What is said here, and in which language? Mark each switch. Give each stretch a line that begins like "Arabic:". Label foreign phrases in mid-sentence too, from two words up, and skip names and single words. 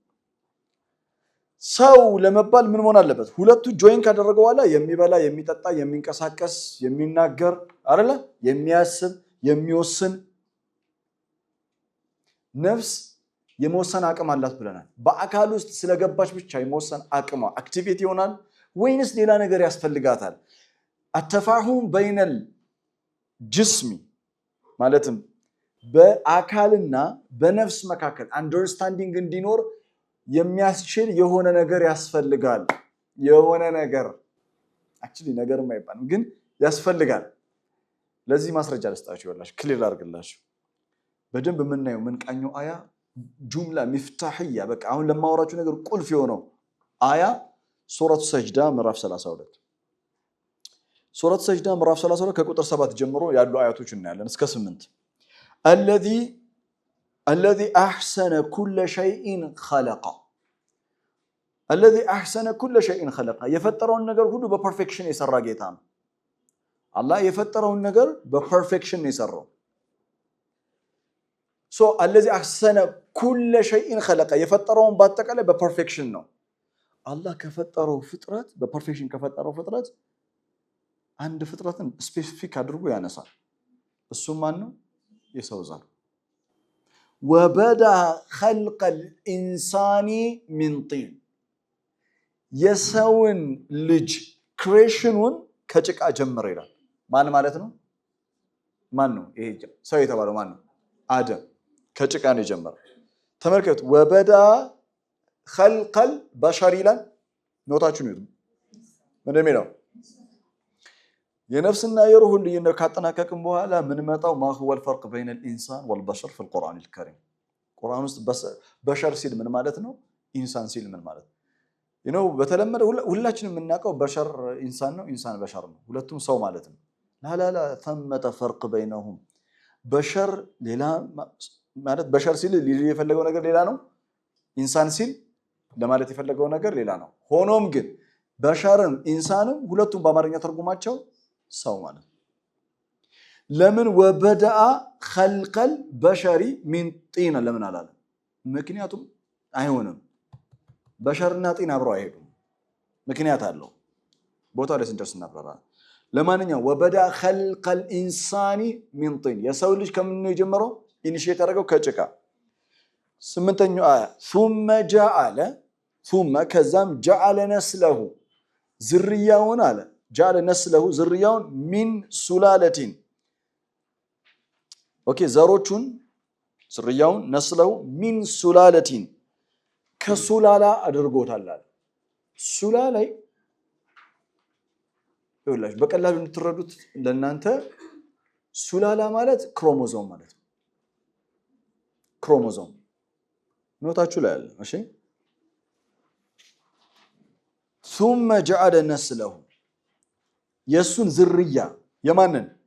Amharic: ሰው ለመባል ምን መሆን አለበት ሁለቱ ጆይን ካደረገው በኋላ የሚበላ የሚጠጣ የሚንቀሳቀስ የሚናገር አይደለ የሚያስብ የሚወስን ነፍስ የመወሰን አቅም አላት ብለናል በአካል ውስጥ ስለገባች ብቻ የመወሰን አቅሟ አክቲቪቲ ይሆናል ወይንስ ሌላ ነገር ያስፈልጋታል
Arabic: التفاهم بين الجسم
Amharic: ማለትም በአካልና በነፍስ መካከል አንደርስታንዲንግ እንዲኖር የሚያስችል የሆነ ነገር ያስፈልጋል የሆነ ነገር actually ነገር የማይባልም ግን ያስፈልጋል ለዚህ ማስረጃ ልስጣችሁ ይወላችሁ ክሊር አድርግላችሁ በደንብ የምናየው ምን ቃኘው አያ ጁምላ ሚፍታህያ በቃ አሁን ለማወራችሁ ነገር ቁልፍ የሆነው አያ ሱረቱ ሰጅዳ ምዕራፍ 32 ሱረቱ ሰጅዳ ምዕራፍ 32 ከቁጥር 7 ጀምሮ ያሉ አያቶች እናያለን እስከ 8
Arabic: الذي أحسن كل شيء خلق الذي أحسن كل شيء خلق يفترون
Amharic: ነገር ሁሉ በፐርፌክሽን የሰራ ጌታ ነው አላህ የፈጠረውን ነገር በፐርፌክሽን የሰራው
Arabic: الذي أحسن كل شيء خلق
Amharic: የፈጠረውን በአጠቃላይ በፐርፌክሽን ነው አላህ ከፈጠረው ፍጥረት በፐርፌክሽን ከፈጠረው ፍጥረት አንድ ፍጥረትን ስፔሲፊክ አድርጎ ያነሳል እሱ ማን ነው የሰው ዘር
Arabic: وبدا خلق الانسان من طين
Amharic: የሰውን ልጅ ክሬሽኑን ከጭቃ ጀመረ ይላል ማን ማለት ነው ይሄ ሰው የተባለው ማን ነው አደም ከጭቃ ነው የጀመረው ተመልከቱ
Arabic: وبدا خلق البشر
Amharic: ይላል ኖታችሁ ነው ምንድነው የነፍስና የሩህ ልዩነት ካጠናቀቅን በኋላ ምን መጣው
Arabic: ما هو الفرق بين الانسان والبشر في القرآن الكريم
Amharic: ቁርአን ውስጥ በሸር ሲል ምን ማለት ነው ኢንሳን ሲል ምን ማለት ነው በተለመደ ሁላችንም የምናውቀው በሸር ኢንሳን ነው ኢንሳን በሸር ነው ሁለቱም ሰው ማለት ነው
Arabic: لا ثمة فرق بينهم
Amharic: በሸር ሌላ ማለት በሸር ሲል የፈለገው ነገር ሌላ ነው ኢንሳን ሲል ለማለት የፈለገው ነገር ሌላ ነው ሆኖም ግን በሸርም ኢንሳንም ሁለቱም በአማርኛ ተርጉማቸው ሰው ማለት ለምን
Arabic: وبدأ خلق البشر من طين
Amharic: ለምን አላለ ምክንያቱም አይሆንም በሸርና ጢን አብረው አይሄዱም ምክንያት አለው ቦታው ላይ ስንደርስ እናብራራ ለማንኛውም
Arabic: وبدأ خلق الإنسان من طين
Amharic: የሰው ልጅ ከምን ነው የጀመረው ኢኒሺየት ያደረገው ከጭቃ 8ኛው አያ ثم ከዛም
Arabic: جعل نسله
Amharic: ዝርያውን አለ
Arabic: جعل نسله
Amharic: ዝርያውን
Arabic: من سلالة
Amharic: ዘሮቹን ዝርያውን ነስለው
Arabic: من سلالة
Amharic: ከሱላላ አድርጎታል ሱላላ ይኸውላችሁ በቀላሉ እንድትረዱት ለእናንተ ሱላላ ማለት ክሮሞዞም ማለት ነው። ክሮሞዞም ኖታችሁ ላይ አለ። እሺ
Arabic: ثم جعل نسله
Amharic: የሱን ዝርያ የማንን